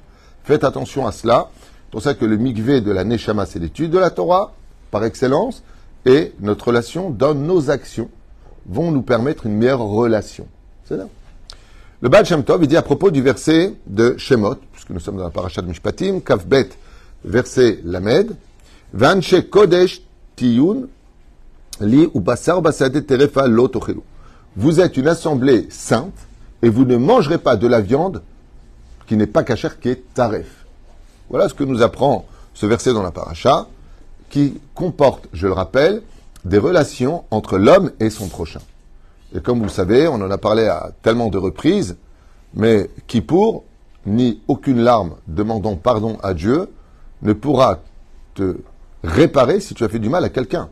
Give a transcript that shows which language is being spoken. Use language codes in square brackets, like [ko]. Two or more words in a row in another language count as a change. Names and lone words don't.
[fr] Faites attention à cela. C'est pour ça que le mikvé de la Neshama, c'est l'étude de la Torah, par excellence, et notre relation dans nos actions vont nous permettre une meilleure relation. C'est là. Le Baal Shem Tov, il dit à propos du verset de Shemot, puisque nous sommes dans la paracha de Mishpatim, Kafbet, verset Lamed, [he] ואנשי קודש תהיון לי ובשר בשדה טרפה לא תאכלו. [fr] Vous êtes une assemblée sainte, et vous ne mangerez pas de la viande qui n'est pas kasher, qui est taref. Voilà ce que nous apprend ce verset dans la paracha, qui comporte, je le rappelle, des relations entre l'homme et son prochain. Et comme vous le savez, on en a parlé à tellement de reprises, mais Kippour, ni aucune larme demandant pardon à Dieu, ne pourra te réparer si tu as fait du mal à quelqu'un.